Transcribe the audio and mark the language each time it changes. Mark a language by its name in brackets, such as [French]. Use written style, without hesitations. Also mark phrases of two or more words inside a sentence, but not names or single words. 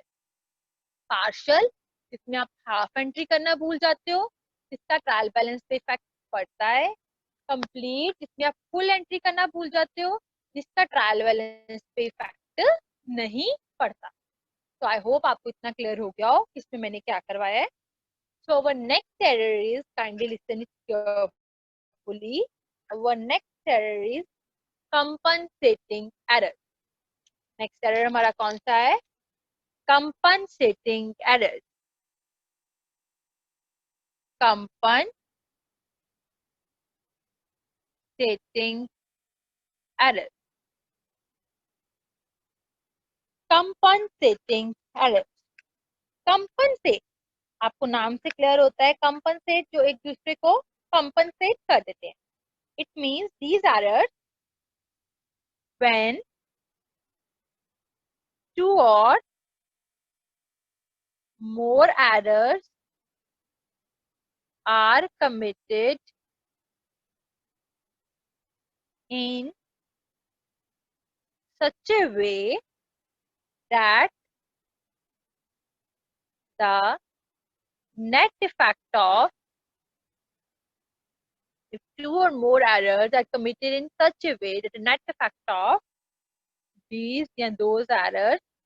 [Hindi] पार्शियल, जिसमें आप [English] half entry [Hindi] करना भूल जाते हो, इसका [English] trial balance [Hindi] पे इफेक्ट पड़ता है। कंप्लीट, जिसमें आप [English] full entry [Hindi] करना भूल जाते हो, जिसका [English] trial balance [Hindi] पे इफेक्ट नहीं पड़ता। तो [English] I hope [Hindi] आपको इतना क्लियर हो गया हो इसमें मैंने क्या करवाया है। [English] So our next error is, kindly listen it carefully. Our next error is compensating error. Next error [Hindi] हमारा कौन सा है, [English] compensating error. Compensating error. Compensating error. Compensate, [Hindi] आपको नाम से क्लियर होता है, compensate जो एक दूसरे को compensate कर देते हैं. [English] It means these errors when two or more errors are committed in such a way that the net effect of, if two or more errors are committed in such a way that the net effect of these and those errors